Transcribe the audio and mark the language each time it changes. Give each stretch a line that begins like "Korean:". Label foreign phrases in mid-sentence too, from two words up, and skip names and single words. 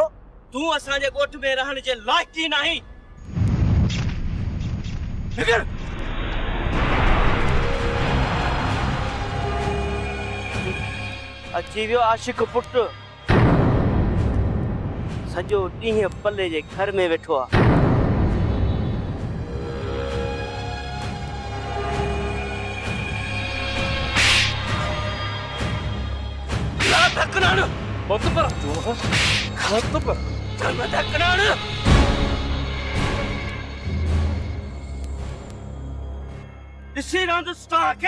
Sindhi: तूं असांजे गोठ में रहण जे लाइक़ ई नाही। निकिर। अची वियो आशिक पुट सॼो ॾींहुं पल्ले जे घर में वेठो आहे। धकनाण मत पर मत पर चल धकनाण ॾिसी रहंदुसि तव्हांखे।